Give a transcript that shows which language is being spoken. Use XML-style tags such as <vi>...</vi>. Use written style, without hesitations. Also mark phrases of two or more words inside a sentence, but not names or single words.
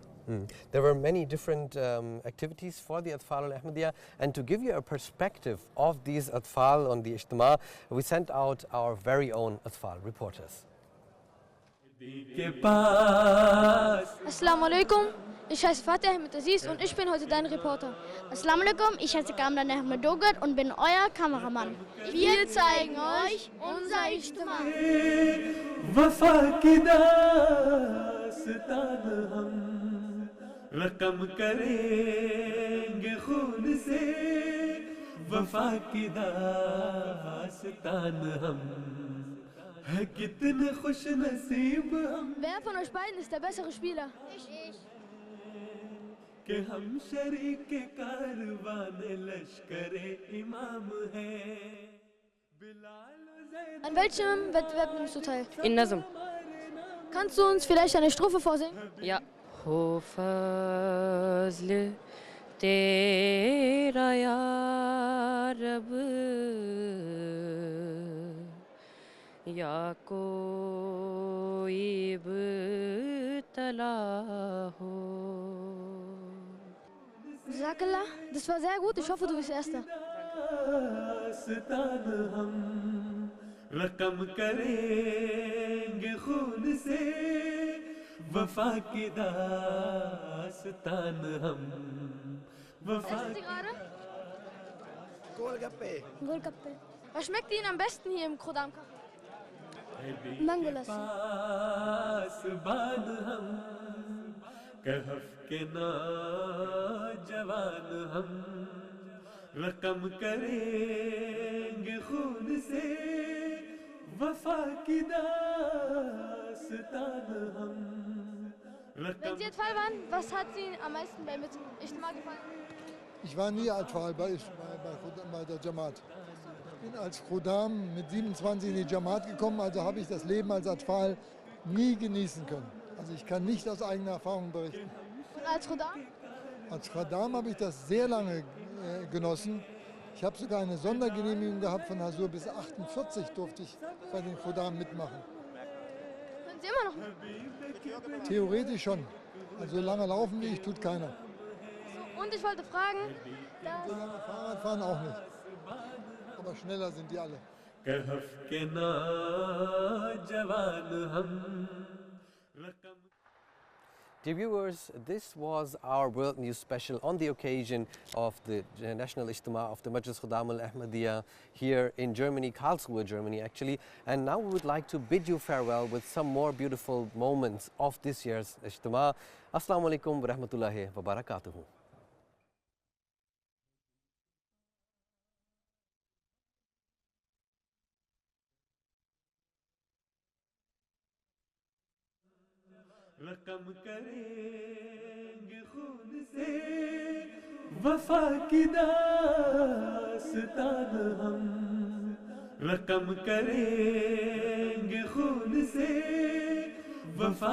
<en>There were many different activities for the Atfal al-Ahmadiyya, and to give you a perspective of these Atfal on the Ijtema, we sent out our very own Atfal reporters.</en> <ar>السلام عليكم,</ar> <de>ich heiße Fatih Ahmed Aziz und ich bin heute dein Reporter.</de> <ar>السلام عليكم,</ar> <de>ich heiße Kamran Ahmed Dogat und bin euer Kameramann. Wir zeigen euch unser Ijtema.</de> <ur>رقم کریں گے خون سے وفا کی داستان ہم ہے کتنے خوش نصیب ہم.</ur> <de>Wer von euch beiden ist der bessere Spieler? Ich.</de> <ur>کہ ہم شریک کاروان لشکرِ امام ہیں.</ur> <de>An welchem Wettbewerb nimmst du teil? In Nazm. Kannst du uns vielleicht eine Strophe vorsingen? Ja.</de> <ur>ہو فضل تیرا یا رب یا کوئی ابتلا ہو.</ur> <de>Jazakallah, das war sehr gut. Ich hoffe, du bist Erster.</de> <ur>رقم کریں گے خون سے وفا کی داستان ہم.</ur> <de>Was ist die gerade? Golgappe. Was schmeckt Ihnen am besten hier im Khuddam? Mangolas.</de> <ur>کہف کے نوجوان ہم رقم کریں گے خون سے وفا کی داستان ہم</ur> <de>Wenn Sie Atfal waren, was hat Ihnen am meisten bei Ijtema gefallen? Ich war nie Atfal bei der Jamaat. Ich bin als Khuddam mit 27 in die Jamaat gekommen, also habe ich das Leben als Atfal nie genießen können. Also ich kann nicht aus eigener Erfahrung berichten. Und als Khuddam? Als Khuddam habe ich das sehr lange genossen. Ich habe sogar eine Sondergenehmigung gehabt von Hasur, bis 48 durfte ich bei den Khuddam mitmachen. Können Sie immer noch? Theoretisch schon. Also so lange laufen wie ich, tut keiner. So, und ich wollte fragen, So lange Fahrradfahren auch nicht. Aber schneller sind die alle.</de> <ur>کہف کے نوجوان ہم</ur> <en>Dear viewers, this was our World News special on the occasion of the National Ijtema of the Majlis Khuddam al-Ahmadiyya here in Germany, Karlsruhe, Germany actually. And now we would like to bid you farewell with some more beautiful moments of this year's Ijtema.</en> <ar>السلام عليكم ورحمة الله وبركاته.</ar> <ur>رقم کریں گے خون سے وفا کی داستان ہم رقم کریں گے خون سے وفا</ur>